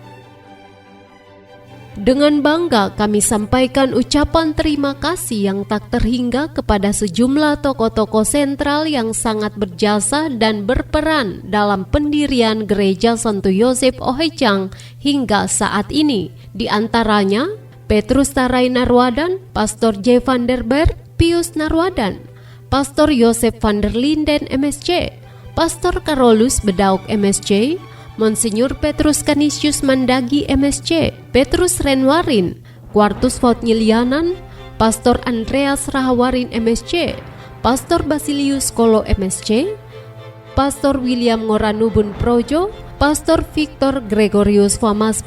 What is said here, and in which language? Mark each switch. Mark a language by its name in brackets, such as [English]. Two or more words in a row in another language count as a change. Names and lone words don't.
[Indonesian] Dengan bangga kami sampaikan ucapan terima kasih yang tak terhingga kepada sejumlah tokoh-tokoh sentral yang sangat berjasa dan berperan dalam pendirian Gereja Santo Yosep Ohijang hingga saat ini. Di antaranya Petrus Tarai Narwadan, Pastor J. van der Berg, Pius Narwadan, Pastor Yosef van der Linden MSc, Pastor Carolus Bedauk MSc, Monsinyur Petrus Canisius Mandagi MSc, Petrus Renwarin, Quartus Vautnylianan, Pastor Andreas Rahawarin MSc, Pastor Basilius Kolo MSc, Pastor William Ngoranubun Projo, Pastor Victor Gregorius Famas